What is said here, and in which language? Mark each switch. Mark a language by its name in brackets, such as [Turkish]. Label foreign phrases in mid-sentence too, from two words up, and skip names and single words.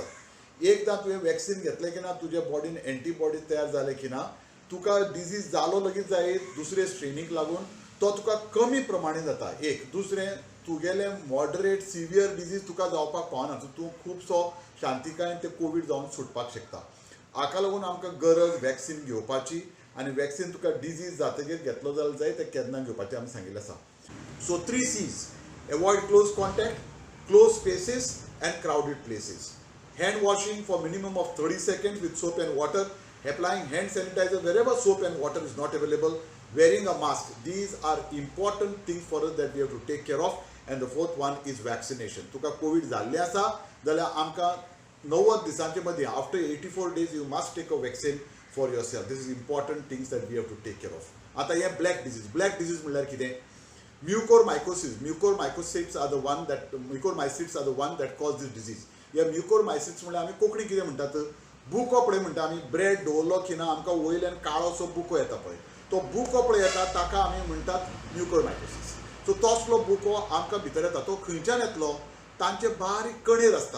[Konkani] एकदां तुवें वॅक्सीन घेतलें की ना तुज्या बॉडीन एंटीबॉडी तयार जाले की ना तुका डिजीज जालो लगेच जायत दुसरे स्ट्रेनीक लागून तो तुका कमी प्रमाणे जाता. एक दुसरें तुगेले [English] moderate severe disease [Konkani] तुका जावपाक पावना. सो तूं खुबसो शांतीकायेन ते कोवीड जावन सुटपाक शकता. हाका लागून आमकां गरज वॅक्सीन घेवपाची आनी वॅक्सीन तुका डिजीज जातकीर घेतलो जाल्यार जाय ते केन्ना घेवपाचें आमी सांगिल्लें आसा. [English] So 3 C's: avoid close contact, close spaces and crowded places. Hand washing for minimum of 30 seconds with soap and water. Applying hand sanitizer wherever soap and water is not available. Wearing a mask. These are important things for us that we have to take care of. And the fourth one is vaccination. [Konkani] तुका कोविड जाल्लें आसा जाल्यार आमकां 90 दिसांचे मदीं [English] आफ्टर 84 days you must take a vaccine for yourself. This is important things that we have to take care of. [Konkani] आतां हें [English] black disease [Konkani] म्हणल्यार कितें? [English] Mucormycosis. Mucormycocytes are the one that cause this disease. [Konkani] ह्या म्युकोरमायसिट्स म्हळ्यार आमी कोंकणी कितें म्हणटात? बुको पळय म्हणटा आमी. ब्रेड दवरलो की ना आमकां वयल्यान काळोसो बुको येता पळय, तो बुको पळय येता ताका आमी म्हणटात म्युकोरमायकोसिस. सो तसलो बुको आमकां भितर येता. तो खंयच्यान येतलो? तांचे बारीक कणेर आसता.